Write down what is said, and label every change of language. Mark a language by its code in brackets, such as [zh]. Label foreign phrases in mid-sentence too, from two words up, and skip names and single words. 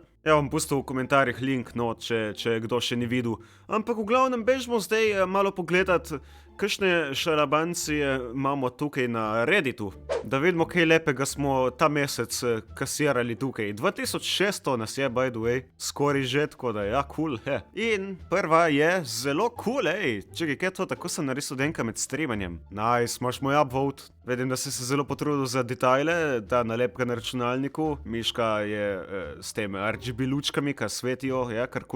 [sl] Ja, bom pustil v komentarjih link, no, če kdo še ni videl. Ampak v glavnem bežmo zdaj malo pogledat, kakšne šalabancije imamo tukaj na Redditu. Da vidimo, kaj lepega smo ta mesec kasirali tukaj. 2600 nas je, [en] by the way, [sl] skoraj že, tako da ja, cool, he. In prva je zelo cool, ej. Čekaj, kaj je to, tako sem narisal denka med streamanjem. Nice, imaš moj upvote. Vidim, da si se zelo potrudil za detajle, ta nalepka na računalniku. Miška je s tem RGB lučkami, ki svetijo, ja, kar kul.